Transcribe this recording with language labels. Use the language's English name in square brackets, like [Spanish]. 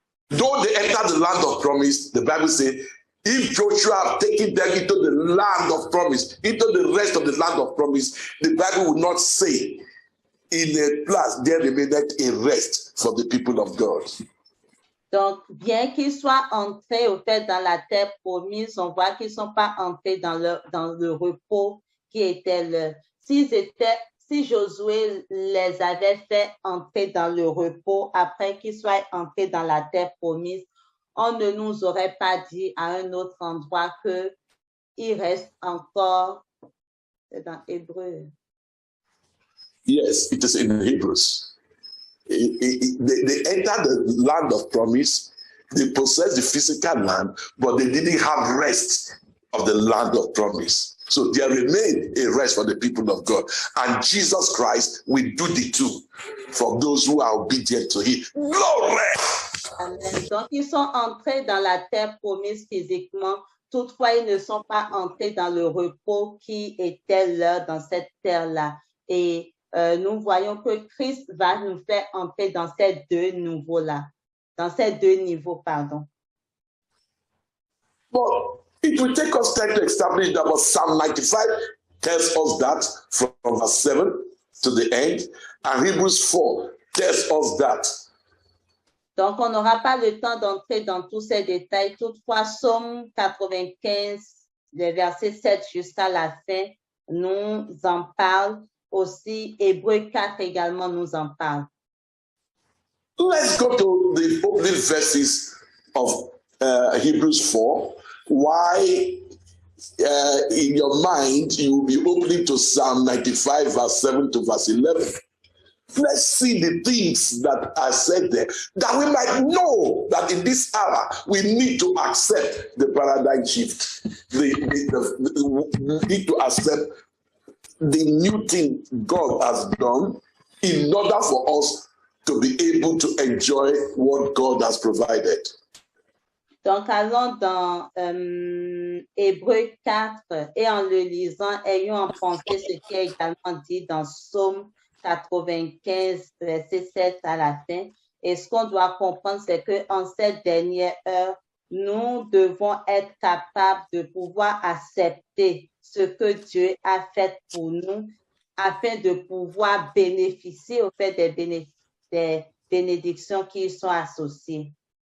[English] Though they entered the land of promise, the Bible says, if Joshua had taken them into the land of promise, into the rest of the land of promise, the Bible would not say, in a place there remained a rest for the people of God. [French] Donc, bien qu'ils soient entrés au fait dans la terre promise, on voit qu'ils ne sont pas entrés dans le repos qui était leur. Si Josué les avait fait entrer dans le repos après qu'ils soient entrés dans la terre promise, on ne nous aurait pas dit à un autre endroit que il reste encore dans Hébreu. [English] Yes, it is in Hebrews. They entered the land of promise. They possessed the physical land, but they didn't have rest of the land of promise. So there remained a rest for the people of God. And Jesus Christ will do the two for those who are obedient to him. Glory! Amen. [French] Donc, ils sont entrés dans la terre promise physiquement. Toutefois, ils ne sont pas entrés dans le repos qui était leur dans cette terre-là. Et nous voyons que Christ va nous faire entrer dans ces deux niveaux-là. Dans ces deux niveaux, pardon. [English] But it will take us time to establish that, but Psalm 95 tells us that from verse 7 to the end, and Hebrews 4 tells us that. [French] Donc, on n'aura pas le temps d'entrer dans tous ces détails. Toutefois, Psaume 95, le verset 7 jusqu'à la fin, nous en parle. Aussi, Hébreux 4 également nous en parle. [English] Let's go to the opening verses of Hebrews 4. Why, in your mind, you will be opening to Psalm 95, verse 7 to verse 11. Let's see the things that are said there, that we might know that in this hour we need to accept the paradigm shift. We need to accept the new thing God has done in order for us to be able to enjoy what God has provided. [French] Donc, allons dans Hébreux 4 et en le lisant, ayons en pensée ce qui est également dit dans Psaume 95, verset 7 à la fin. Et ce qu'on doit comprendre, c'est qu'en cette dernière heure, nous devons être capables de pouvoir accepter ce que Dieu a fait pour nous afin de pouvoir bénéficier au fait des bénédictions qui y sont associées.